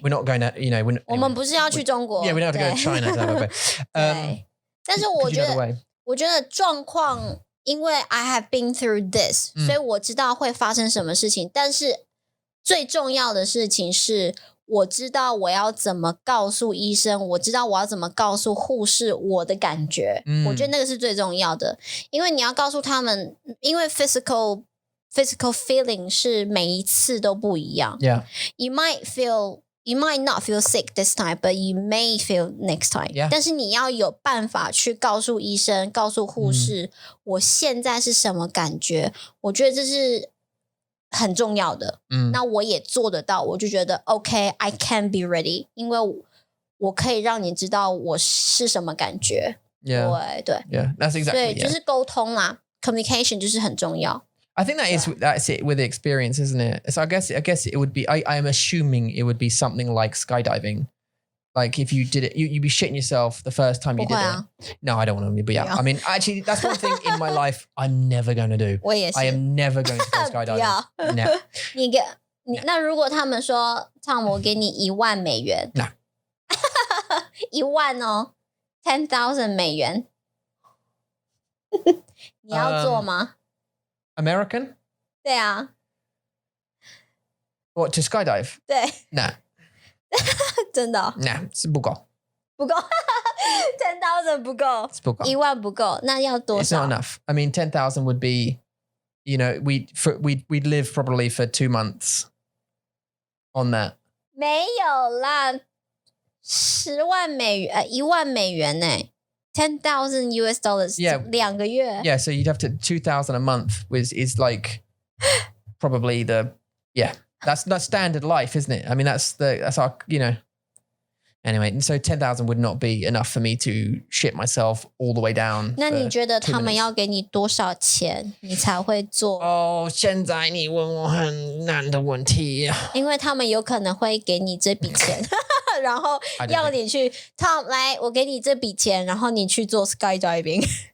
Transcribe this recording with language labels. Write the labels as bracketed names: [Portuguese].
[English] We're not going to, anyway, [Chinese] 我们不是要去中国 [English] Yeah, we don't have to go to China. [Chinese] 对但是我觉得状况因为 [English] I have been through this [Chinese] 所以我知道会发生什么事情但是最重要的事情是我知道我要怎么告诉医生我知道我要怎么告诉护士我的感觉我觉得那个是最重要的因为你要告诉他们因为 [English] physical feeling [Chinese] 是每一次都不一样 [English] Yeah. You might not feel sick this time, but you may feel next time. Yeah. [Chinese] 但是你要有办法去告诉医生、告诉护士，我现在是什么感觉？我觉得这是很重要的。那我也做得到，我就觉得 [English] OK, I can be ready， [Chinese] 因为我可以让你知道我是什么感觉。 [English] Yeah. [Chinese] 对 [English] Yeah, that's exactly. [Chinese] 对，就是沟通啦 ，communication 就是很重要。 [English] I think that's it with the experience, isn't it? So I guess it would be. I'm assuming it would be something like skydiving. Like if you did it, you'd be shitting yourself the first time you did it. No, I don't want to. But yeah, I mean, actually, that's one thing in my life I'm never going to do. [Chinese] 我也是 [English] I am never going to go skydiving. No. [Chinese] 那如果他们说，Tom，我给你$10,000， [English] No. [Chinese] 1万哦，$10,000， 你要做吗？ [English] American? [Chinese] 对啊， [English] What, to skydive? [Chinese] 对， [English] No. [Chinese] 真的哦 [English] No, [Chinese] 不够，10,000不够不够，1万不够，那要多 [English] It's [Chinese] 少 [English] not enough. I mean, 10,000 would be, you know, we'd live probably for 2 months on that. [Chinese] 没有啦，$100,000呢，$10,000 [English] Yeah. [Chinese] 2个月。 [English] Yeah, so you'd have to 2,000 a month is like probably that's standard life, isn't it? I mean, that's our, you know. Anyway, so 10,000 would not be enough for me to shit myself all the way down. [Chinese] 那你觉得 2 他们 [English] minutes. [Chinese] 要给你多少钱，你才会做？哦，现在你问我很难的问题。因为他们有可能会给你这笔钱，然后要你去 Tom 来，我给你这笔钱，然后你去做 skydiving。